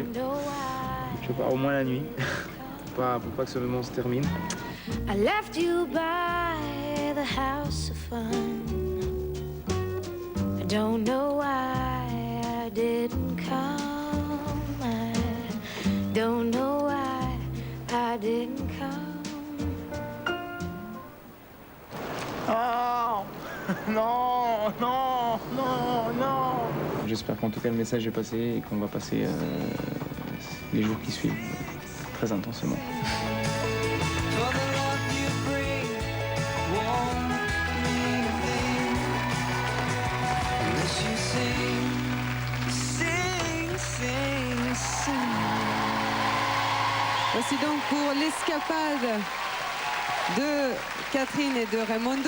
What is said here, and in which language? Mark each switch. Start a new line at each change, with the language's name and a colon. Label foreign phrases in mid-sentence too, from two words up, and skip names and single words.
French: Je sais pas, au moins la nuit, pour pas que ce moment se termine.
English: I left you by the house of fun. I don't know why I didn't come. I don't know why I didn't come.
French: Oh non, non, non, non. J'espère qu'en tout cas le message est passé et qu'on va passer les jours qui suivent très intensément. Voici donc pour l'escapade de Catherine et de Raimondo.